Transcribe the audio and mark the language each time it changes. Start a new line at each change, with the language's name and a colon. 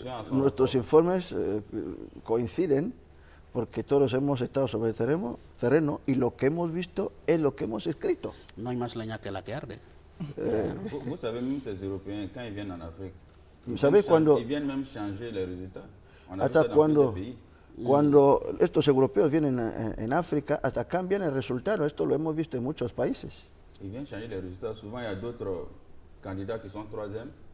Spanish: Nuestros informes coinciden porque todos hemos estado sobre el terreno y lo que hemos visto es lo que hemos escrito. No hay más leña que la que arde.
French: Vous savez, même ces Européens, quand ils viennent en Afrique, ils viennent même changer les résultats. On a vu ça dans plusieurs pays.
Spanish: Cuando estos europeos vienen en África, hasta cambian el resultado. Esto lo hemos visto en muchos países.
French: Ils viennent changer les résultats. Souvent, il y a d'autres candidats qui sont troisième.